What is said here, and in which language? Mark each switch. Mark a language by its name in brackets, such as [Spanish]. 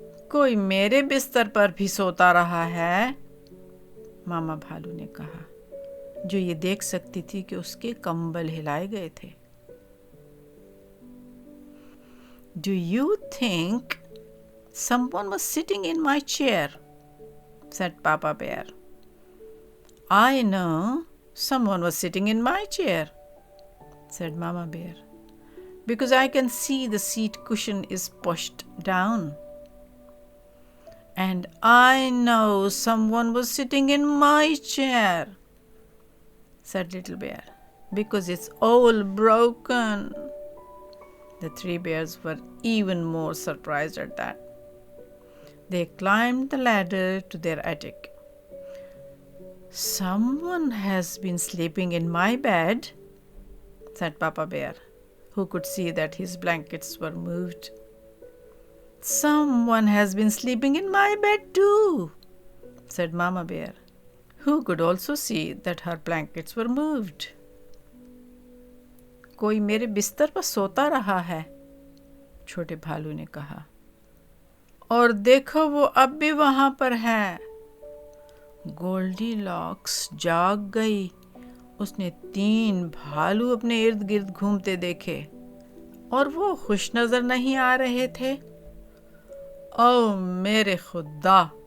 [Urdu] کوئی میرے بستر پر بھی سوتا رہا ہے؟ ماما بھالو نے کہا، جو یہ دیکھ سکتی تھی کہ اس کے کمبل ہلائے گئے تھے۔ [English] "Do you think someone was sitting in my chair?" said Papa Bear. "I know someone was sitting in my chair," said Mama Bear, "because I can see the seat cushion is pushed down. And I know someone was sitting in my chair," said Little Bear, "because it's all broken." The three bears were even more surprised at that. They climbed the ladder to their attic. "Someone has been sleeping in my bed," said Papa Bear, who could see that his blankets were moved. "Someone has been sleeping in my bed too," said Mama Bear, who could also see that her blankets were moved. [Urdu] کوئی میرے بستر پر سوتا رہا ہے، چھوٹے بھالو نے کہا، اور دیکھو وہ اب بھی وہاں پر ہے۔ گولڈی لاکس جاگ گئی۔ اس نے 3 بھالو اپنے ارد گرد گھومتے دیکھے، اور وہ خوش نظر نہیں آ رہے تھے۔ "او میرے خدا!"